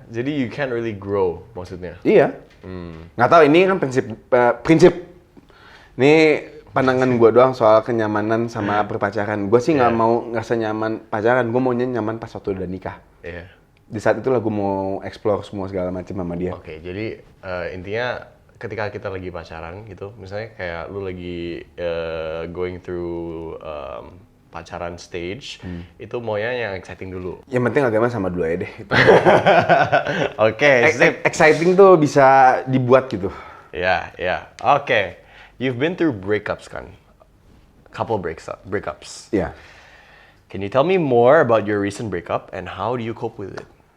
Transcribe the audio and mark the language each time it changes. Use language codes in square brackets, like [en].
[en] Jadi you can't really grow maksudnya. [id] Iya. Nggak tahu, ini kan prinsip. Ini pandangan gue doang soal kenyamanan sama perpacaran. Gue sih nggak mau ngerasa nyaman pacaran, gue maunya nyaman pas waktu udah nikah. Iya. Di saat itulah gue mau explore semua segala macam sama dia. Oke, jadi intinya ketika kita lagi pacaran gitu, misalnya kayak lu lagi [en] going through [id] pacaran stage, itu maunya yang exciting dulu. Yang penting agama sama dua ya deh. Oke, sip. Exciting tuh bisa dibuat gitu. Ya. Oke. [en] You've been through breakups kan? Couple breakups. [id] Iya. [en] Can you tell me more about your recent breakup and how do you cope with it?